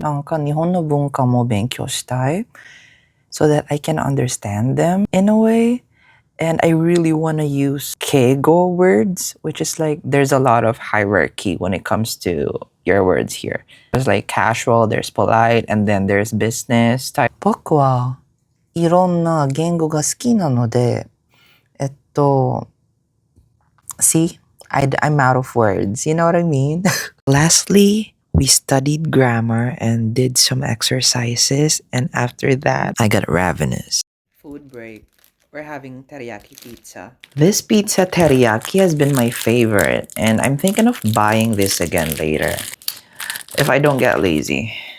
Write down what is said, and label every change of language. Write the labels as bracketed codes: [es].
[ja] なんか日本の文化も勉強したい [en] so that I can understand them in a way. And I really want to use keigo words, which is there's a lot of hierarchy when it comes to your words here. There's casual, there's polite, and then there's business type. [ja] 僕はいろんな言語が好きなので、see? [en] I'm out of words, you know what I mean? Lastly, we studied grammar and did some exercises, and after that, I got ravenous. Food break. we're having teriyaki pizza. This pizza teriyaki has been my favorite, and I'm thinking of buying this again later if I don't get lazy.